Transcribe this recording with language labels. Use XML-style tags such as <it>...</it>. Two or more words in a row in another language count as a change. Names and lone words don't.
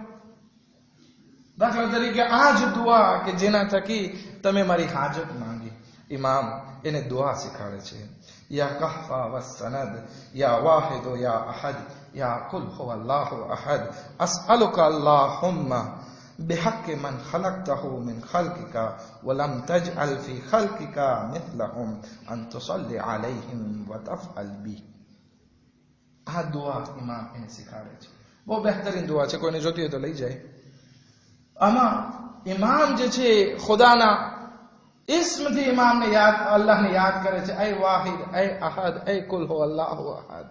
<gu>દાખલા તરીકે આ જ દુઆ કે જેના થકી તમે મારી હાજત માંગી. ઇમામ એને દુઆ શીખાડે છે.</gu> <ar>يا كهفا وسندا، يا واحد يا أحد، يا قل هو الله أحد، أسألك اللهم بحق من خلقته من خلقك ولم تجعل في خلقك مثلهم أن تصلي عليهم وتفعل بي.</ar> <gu>આ દુઆ ઇમામ એને શીખાડે છે. બહુ બહેતરીન દુઆ છે, કોઈને જોતી હોય તો લઈ જાય. આમાં ઇમામ જે છે ખુદાના ઇસ્મથી ઇમામને યાદ, અલ્લાહને યાદ કરે છે.</gu> <ar>એ વાહિદ, એ અહદ, એ قل هو الله أحد.</ar>